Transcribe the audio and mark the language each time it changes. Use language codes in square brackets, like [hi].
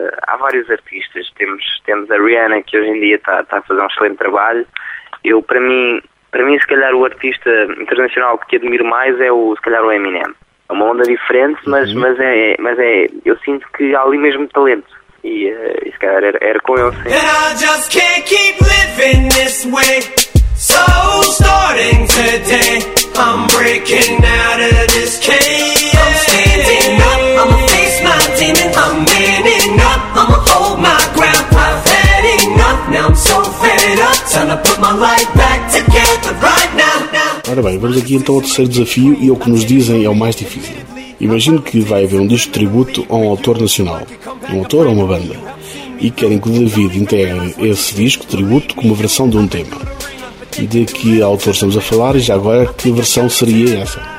[pt] Há vários artistas. Temos a Rihanna, que hoje em dia está a fazer um excelente trabalho. Eu, para mim, se calhar, o artista internacional que admiro mais é se calhar o Eminem. É uma onda diferente, mas eu sinto que há ali mesmo talento. E se calhar era com ele, sim. [en] And I just can't keep living this way. So starting today, I'm breaking out of this cage. I'm standing up, I'ma face my demons. I'm manning up, I'ma hold my ground. I've had enough, now I'm so fed up. Time to put my life back together right now. [pt] Ora bem, vamos aqui então ao terceiro desafio e o que nos dizem é o mais difícil. Imagino que vai haver um disco de tributo a um autor nacional, um autor ou uma banda, e querem que o David integre esse disco de tributo com uma versão de um tema. De que autor estamos a falar e já agora que versão seria essa?